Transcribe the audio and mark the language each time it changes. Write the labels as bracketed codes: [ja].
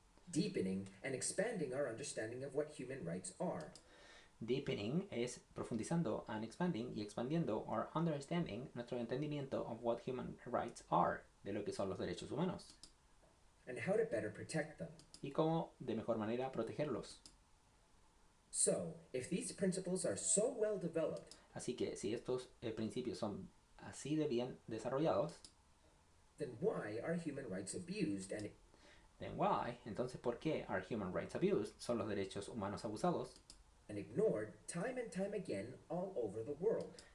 [en] deepening and expanding our understanding of what human rights are. Deepening [es] es profundizando, [en] and expanding [es] y expandiendo [en] our understanding, [es] nuestro entendimiento [en] of what human rights are, [es] de lo que son los derechos humanos, [en] And how to better protect them. [es] y cómo de mejor manera protegerlos. So, if these principles are so well developed, Así que si estos principios son así de bien desarrollados, [en] then why are human rights abused and then why, [es] entonces ¿por qué [en] are human rights abused? [es] Son los derechos humanos abusados [en] ignored time and time again all over the world?